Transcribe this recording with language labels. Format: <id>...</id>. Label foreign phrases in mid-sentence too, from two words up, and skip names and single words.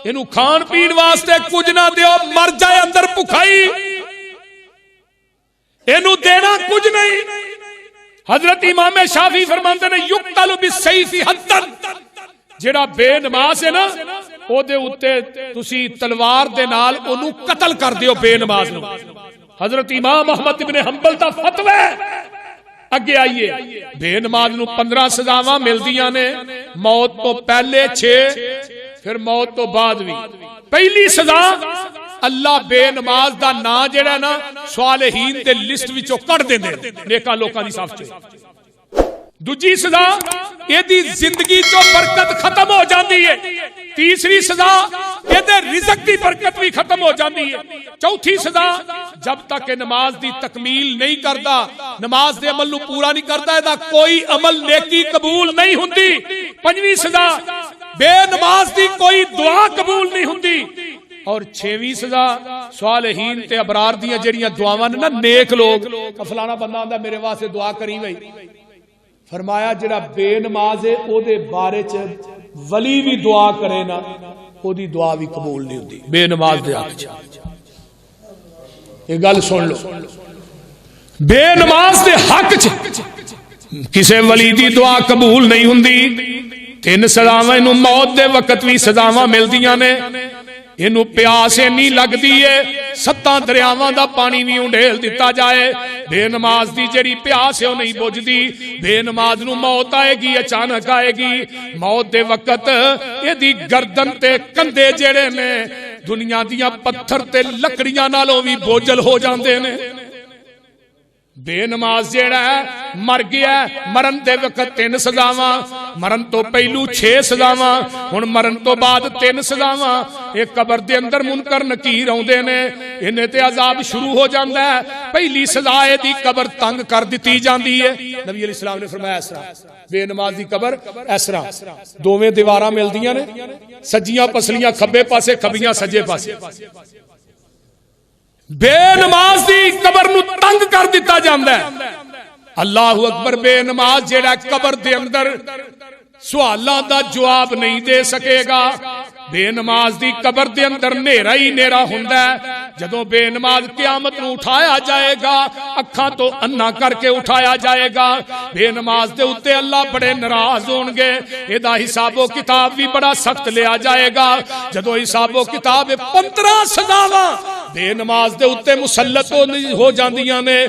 <pa>اینو کھان پین واسطے کچھ نہ دیو، مر جائے اندر بھکھائی، اینو دینا کچھ نہیں۔ حضرت امام شافعی فرماتے ہیں</pa> <ar>یقتل بالسیف حدن،</ar> <pa>جڑا بے نماز ہے نا او دے اوتے تسی تلوار دے نال اونوں قتل کر دیو بے نماز نو۔ حضرت امام احمد ابن حنبل دا فتوی اگے آئیے، بے نماز نو 15 سزاواں ملدیاں نے، موت تو پہلے 6، پھر موت تو بعد بھی۔ پہلی سزا اللہ بے نماز دا نا جڑا نا صالحین دے لسٹ وچوں کڈ دیندے نیکاں لوکاں دی صف چ۔ دوجی سزا ایدی زندگی چوں برکت ختم ہو جاندی ہے۔ تیسری سزا ایدے رزق دی برکت بھی ختم ہو جاندی ہے۔ چوتھی سزا جب تک نماز دی تکمیل نہیں کردا، نماز دے عمل نو پورا نہیں کردا، ایدا کوئی عمل نیکی قبول نہیں ہوندی۔ پنجویں سزا بے نماز دی کوئی دعا قبول نہیں ہوندی۔ اور 6ویں سزا صالحین تے ابرار دیاں جڑیاں دعاواں نا نیک لوگ، فلانا بندہ آندا میرے واسطے دعا کری بھائی، فرمایا جڑا بے نماز ہے او دے بارے چ ولی بھی دعا کرے نا او دی دعا بھی قبول نہیں ہوندی بے نماز دے حق چ۔ یہ گل سن لو، بے نماز دے حق چ کسے ولی دی دعا قبول نہیں ہوندی۔ 3 سزاواں نو موت دے وقت بھی سزاواں ملدیاں نے، اینو پیاس نہیں لگدی ہے، 7 دریاواں دا پانی بھی انڈیل دتا جائے، بے نماز دی جڑی پیاس ہے وہ نہیں بجھدی۔ بے نماز نو موت آئے گی، اچانک آئے گی۔ موت دے وقت ایدی گردن تے کندھے جڑے نے دنیا دیاں پتھر تے لکڑیاں نالوں بھی بوجھل ہو جاندے نے۔ بے نماز جیڑا ہے مر گیا، مرن دے وقت 3 سزاواں، مرن تو پہلو 6 سزاواں، ہن مرن تو بعد 3 سزاواں۔ ایک قبر دے اندر منکر نکیر آوندے نے، انہیں تے عذاب شروع ہو جاندا ہے۔ پہلی سزا اے دی قبر تنگ کر دتی جاندی ہے۔ نبی علیہ السلام نے فرمایا اس طرح بے نماز دی قبر اس طرح دوویں دیواراں ملدیاں نے، سجیاں پسلیاں کھبے پاسے، کھبیاں سجے پاسے۔ بے نماز دی قبر نو تنگ کر دیتا جاندا ہے۔ اللہ اکبر، بے نماز جیڑا قبر دے اندر سوالاں دا جواب نہیں دے سکے گا۔ بے نماز دی قبر دے اندر نیرا ہی نیرا ہوندا ہے۔ جدوں بے نماز قیامت نو اٹھایا جائے گا، اکھاں تو انا کر کے اٹھایا جائے گا۔ بے نماز دے اوتے اللہ بڑے ناراض ہون گے، ایدا حساب و کتاب بھی بڑا سخت لیا جائے گا۔ جدوں حساب و کتاب 15 سزاواں بے نماز دے اوتے مسلط ہو جاندیاں نے۔</pa>